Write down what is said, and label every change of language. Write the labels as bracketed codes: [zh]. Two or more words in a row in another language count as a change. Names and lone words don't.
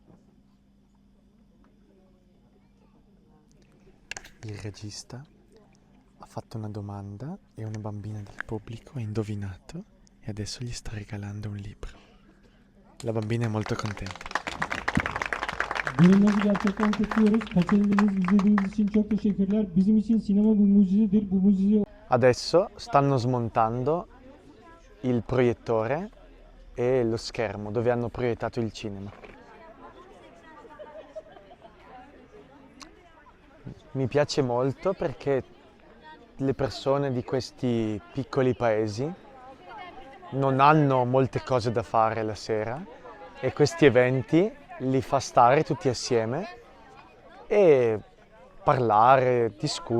[it] Il regista fatto una domanda e una bambina del pubblico ha indovinato e adesso gli sta regalando un libro. La bambina è molto contenta. [tr] Bölümleri gerçekten kutluyoruz. Kaçırdığınız, izlediğiniz için çok teşekkürler. Bizim için sinema bu mucizedir. Bu mucize [it] Adesso stanno smontando il proiettore e lo schermo dove hanno proiettato il cinema. Mi piace molto perché le persone di questi piccoli paesi non hanno molte cose da fare la sera e questi eventi li fa stare tutti assieme e parlare, discutere.